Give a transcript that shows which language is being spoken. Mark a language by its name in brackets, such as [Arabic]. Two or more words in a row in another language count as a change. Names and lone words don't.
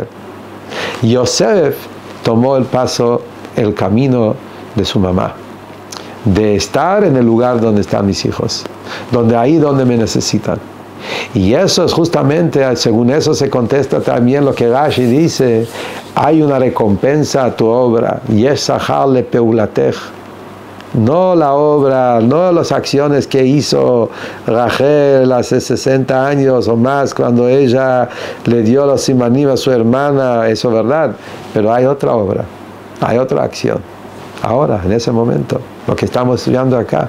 [Spanish] Yosef tomó el camino de su mamá, de estar en el lugar donde están mis hijos, donde me necesitan. Y eso es justamente, según eso se contesta también lo que Rashi dice: hay una recompensa a tu obra, [Hebrew] יש שכר לפעולתך. [Spanish] No la obra, no las acciones que hizo Rachel hace 60 años o más, cuando ella le dio los simanim a su hermana, eso es verdad, pero hay otra obra, hay otra acción, ahora, en ese momento, lo que estamos estudiando acá.